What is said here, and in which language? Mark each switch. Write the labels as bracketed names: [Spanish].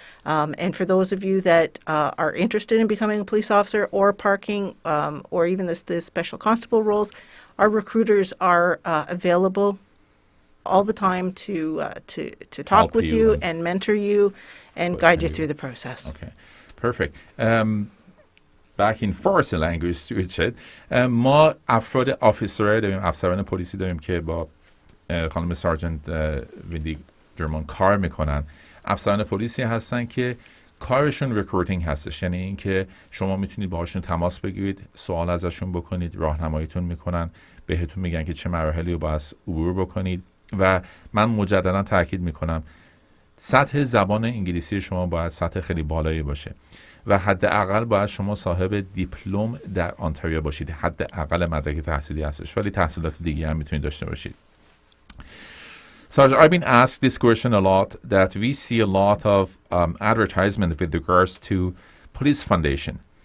[English] And for those of you that are interested in becoming a police officer or parking, or even the special constable roles, our recruiters are available all the time to talk with you and mentor you and guide you through the process. Okay, perfect. Back in Farsi language, [Persian] ما افراد آفیسرهای داریم، افسران پلیسی داریم که با خانم سارجنت ویندی درمان کار میکنن. افسران پلیسی هستن که کارشون ریکروتینگ هستش، یعنی اینکه شما میتونید باهاشون تماس بگیرید، سوال ازشون بکنید، راهنماییتون میکنن، بهتون میگن که چه مراحلی رو باید عبور بکنید. و من مجددا تاکید میکنم سطح زبان انگلیسی شما باید سطح خیلی بالایی باشه و حداقل باید شما صاحب دیپلم در آنتاریو باشید. حداقل مدرک تحصیلی هستش، ولی تحصیلات دیگه هم میتونید داشته باشید. [English] Sarge, I've been asked this question a lot, that we see a lot of advertisement with regards to police foundation.